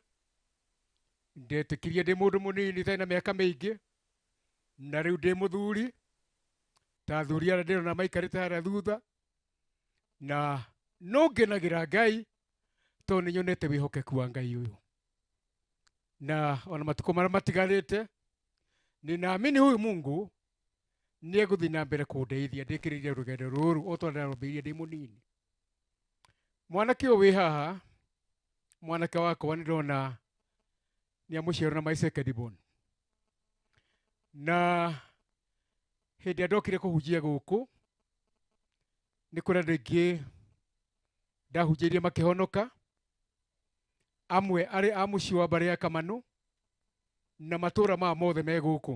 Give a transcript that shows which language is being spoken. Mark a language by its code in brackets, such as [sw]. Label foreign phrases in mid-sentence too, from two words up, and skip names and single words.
[ki] Ndetĩkirie ndĩ mũndũ mũnini itarĩ na mĩaka mĩingĩ. Na rĩu ndĩ mũthuri. Ta athuri arĩa ndĩrona maikarĩte harĩa thutha. Na no ngenagĩra Ngai tondũ nĩnyonete wĩhokeku wa Ngai ũyũ. Na ona matukũ marĩa matigarĩte [sw] ninaamini huyu Mungu [ki] nĩegũthiĩ na mbere kũndeithia ndĩkĩrĩire rũgendo rũrũ o tondũ ndarũmbĩirie ndĩ mũnini. Mwanake ũyũ wĩ haha, mwanake wakwa nĩndona nĩamũciarwo na [en] my second born. [ki] Na hĩndĩ ĩrĩa ndokire kũhunjia gũkũ nĩ kũrĩ andũ aingĩ ndahunjĩirie makĩhonoka, amwe arĩ a mũciĩ wa Mbarĩ ya Kamanũ na matũũra maya mothe me gũkũ.